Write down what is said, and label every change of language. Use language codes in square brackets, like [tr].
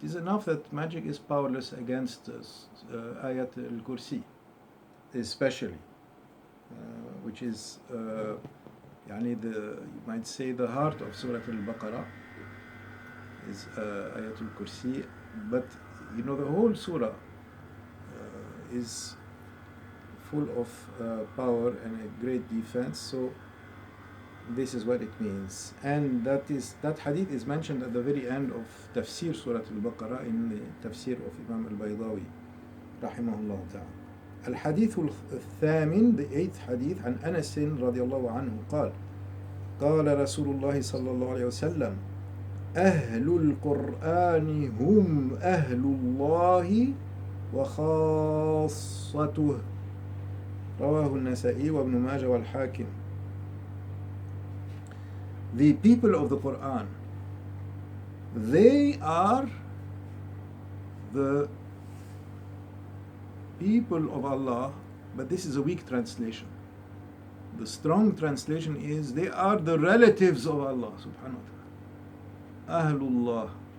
[en] It is enough that magic is powerless against Ayat al-Kursi, especially, which is you might say the heart of Surah Al-Baqarah is Ayat al-Kursi, but the whole surah is full of power and a great defense. So this is what it means, and that hadith is mentioned at the very end of Tafsir Surah Al-Baqarah in the Tafsir of Imam al-Baydawi rahimahullah ta'ala. [ar] الحديث الثامن, [en] the 8th hadith, [ar] عن أنس رضي الله عنه قال قال رسول الله صلى الله عليه وسلم أهل القرآن هم أهل الله وخاصته رواه النسائي وابن ماجه والحاكم. [en] The people of the Qur'an, they are the people of Allah, but this is a weak translation. The strong translation is they are the relatives of Allah subhanahu wa ta'ala. Ahlullah.